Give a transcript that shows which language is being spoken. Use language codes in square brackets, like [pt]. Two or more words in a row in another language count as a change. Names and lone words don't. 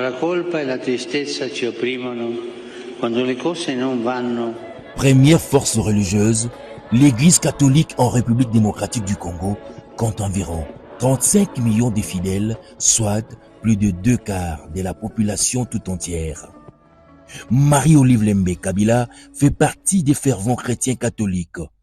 [it] colpa e la tristezza ci opprimono, quando le cose non vanno. [fr] Première force religieuse, l'Église catholique en République démocratique du Congo compte environ 35 millions de fidèles, soit plus de 2/4 de la population tout entière. Marie-Olive Lembe Kabila fait partie des fervents chrétiens catholiques.